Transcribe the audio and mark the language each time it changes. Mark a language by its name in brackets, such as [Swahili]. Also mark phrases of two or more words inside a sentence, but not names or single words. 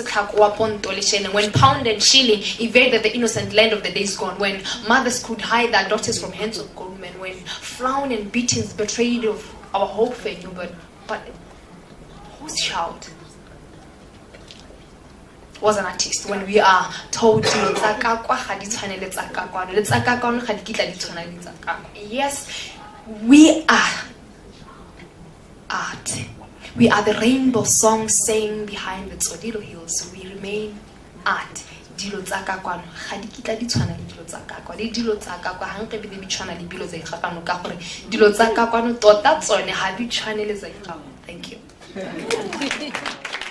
[English] upon Tolishen, when pound and shilling invaded the innocent land of the days gone, when mothers could hide their daughters from hands of groommen, when frown and beatings betrayed of our hope for you, but whose child was an artist when we are told yes, we are art. We are the rainbow song sang behind the Tsodilo hills. We remain art. [Tswana] Dilo tsaka kwano ga di kitla di tshwana le dilo tsaka kwa le dilo tsaka kwa hanke be di tshwana le bilo tsa ikgakano ka gore dilo tsaka kwano tota tsone ha di tshwane le tsa ikgakano. [English] Thank you.